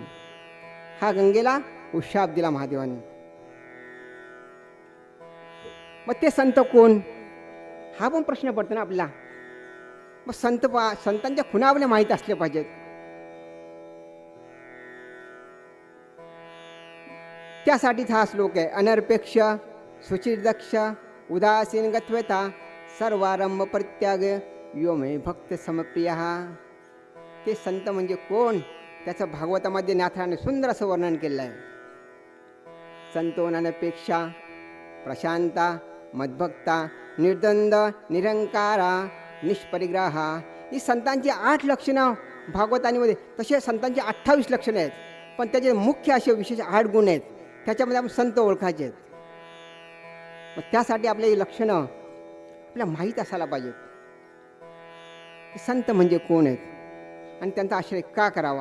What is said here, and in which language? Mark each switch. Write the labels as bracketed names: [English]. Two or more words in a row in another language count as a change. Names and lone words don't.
[Marathi] हा गंगेला शाप दिला महादेवाने. मग ते संत कोण, हा पण प्रश्न पडतो ना आपला. मग संतांच्या खुणा आपल्याला माहीत असले पाहिजेत. त्यासाठीच हा श्लोक आहे. [Sanskrit] अनर्पेक्ष सुचिर्दक्ष उदासीन गत्वता सर्वारंभ परित्याग यो मे भक्त समप्रिय. [Marathi] ते संत म्हणजे कोण, त्याचं भागवतामध्ये नाथाने सुंदर असं वर्णन केलं आहे. [Sanskrit] संतो अनपेक्षा प्रशांता मद्भक्ता निर्द्वंद निरंकारा निष्परिग्रहा. [Marathi] ही संतांची 8 लक्षणं भागवतानीमध्ये. तसे संतांची 28 लक्षणं आहेत, पण त्याचे मुख्य असे विशेष 8 गुण आहेत. त्याच्यामध्ये आपण संत ओळखायचे आहेत. मग त्यासाठी आपले ही लक्षणं आपल्याला माहीत असायला पाहिजेत. संत म्हणजे कोण आहेत आणि त्यांचा आश्रय का करावा.